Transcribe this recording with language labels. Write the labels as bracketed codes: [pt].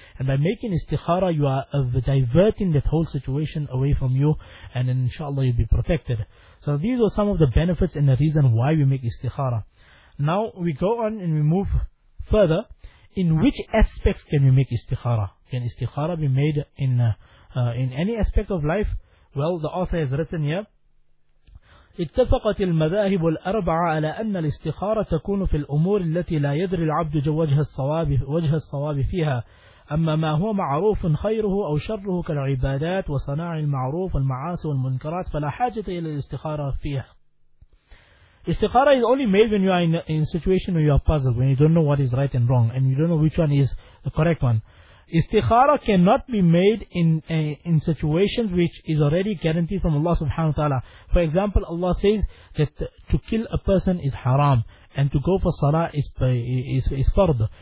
[en] And by making istikhara, you are diverting that whole situation away from you, and then inshallah you'll be protected. So these are some of the benefits and the reason why we make istikhara. Now we go on and we move further. In which aspects can we make istikhara? Can istikhara be made in any aspect of life? [ar] Well, the author has written here, اتفقت المذاهب الأربعة على أن الاستخارة تكون في الأمور التي لا يدري العبد وجه الصواب فيها أما ما هو معروف خيره أو شره كالعبادات وصناع المعروف والمعاصي والمنكرات فلا حاجة إلى الاستخارة فيها. [en] Istikhara is only made when you are in a situation where you are puzzled, when you don't know what is right and wrong, and you don't know which one is the correct one. Istikhara cannot be made in situations which is already guaranteed from Allah subhanahu wa ta'ala. For example, Allah says that to kill a person is haram, and to go for salah is fard.